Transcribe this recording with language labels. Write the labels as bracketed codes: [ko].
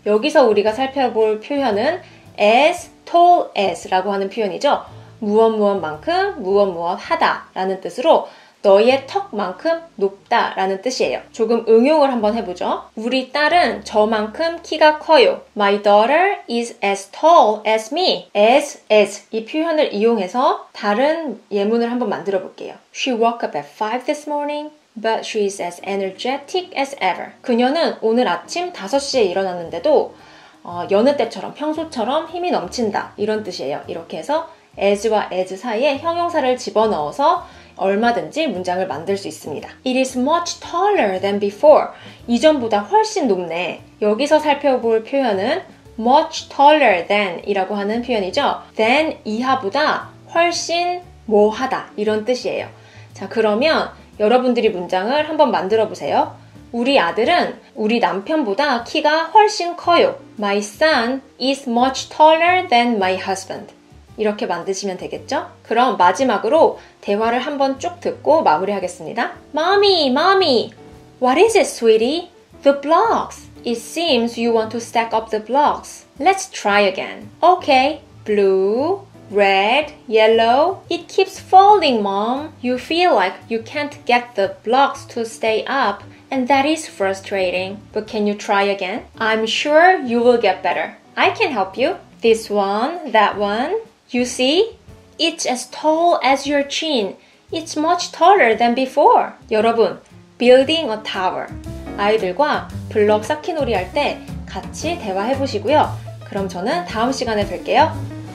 [ko] 여기서 우리가 살펴볼 표현은 [en] as tall as [ko] 라고 하는 표현이죠. 무엇만큼 무엇 하다 라는 뜻으로 너의 턱만큼 높다 라는 뜻이에요. 조금 응용을 한번 해보죠. 우리 딸은 저만큼 키가 커요. [en] My daughter is as tall as me. [ko] as 이 표현을 이용해서 다른 예문을 한번 만들어 볼게요. [en] She woke up at 5 this morning, but she is as energetic as ever. [ko] 그녀는 오늘 아침 5시에 일어났는데도 여느 때처럼 평소처럼 힘이 넘친다 이런 뜻이에요. 이렇게 해서 as와 as 사이에 형용사를 집어넣어서 얼마든지 문장을 만들 수 있습니다. [en] It is much taller than before. [ko] 이전보다 훨씬 높네. 여기서 살펴볼 표현은 [en] much taller than [ko] 이라고 하는 표현이죠. than 이하보다 훨씬 뭐하다 이런 뜻이에요. 자, 그러면 여러분들이 문장을 한번 만들어 보세요. 우리 아들은 우리 남편보다 키가 훨씬 커요. [en] My son is much taller than my husband. [ko] 이렇게 만드시면 되겠죠? 그럼 마지막으로 대화를 한번 쭉 듣고 마무리하겠습니다. [en] Mommy, what is it, sweetie? The blocks. It seems you want to stack up the blocks. Let's try again. Okay, blue, red, yellow. It keeps falling, Mom. You feel like you can't get the blocks to stay up, and that is frustrating. But can you try again? I'm sure you will get better. I can help you. This one, that one. You see? It's as tall as your chin. It's much taller than before. 여러분, building a tower. [ko] 아이들과 블럭 쌓기 놀이 할 때 같이 대화해 보시고요. 그럼 저는 다음 시간에 뵐게요.